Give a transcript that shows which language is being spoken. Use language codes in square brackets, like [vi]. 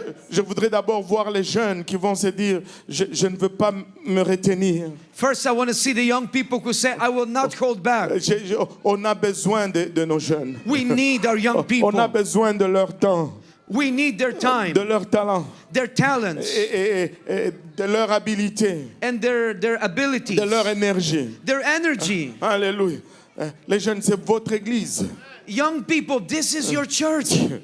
[fr] Je voudrais d'abord voir les jeunes qui vont se dire, je ne veux pas me retenir. [en] First, I want to see the young people who say, I will not hold back. [fr] On a besoin de nos jeunes. [en] We need our young [fr] On a [en] people. [fr] besoin de leur temps, [en] We need their time, [fr] de leur talent [en] their talents, [fr] et de leur habileté, [en] and their abilities, [fr] de leur énergie. [en] their energy. [fr] Alléluia. Les jeunes, c'est votre église. [en] Young people, this is your church.